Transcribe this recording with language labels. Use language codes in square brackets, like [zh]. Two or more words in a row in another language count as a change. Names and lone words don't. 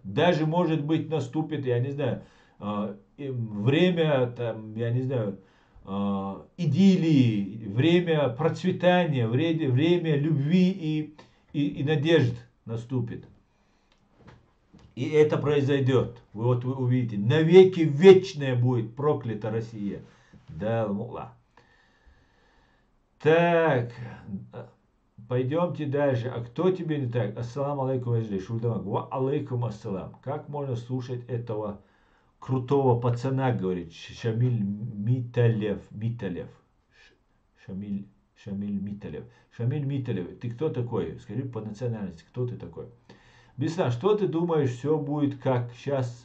[ru] Даже, может быть, наступит, я не знаю, время, там, я не знаю, идиллии, время процветания, время любви и надежд наступит. И это произойдет. Вы увидите. Навеки вечная будет проклята Россия. Да, мула. Так. Пойдемте дальше. А кто тебе не так? [ar] السلام عليكم، وعليكم السلام. [ru] Как можно слушать этого крутого пацана, говорит Шамиль Миталев. Шамиль Миталев. Шамиль Миталев, ты кто такой? Скажи по национальности, кто ты такой? Беслан, что ты думаешь, все будет как сейчас?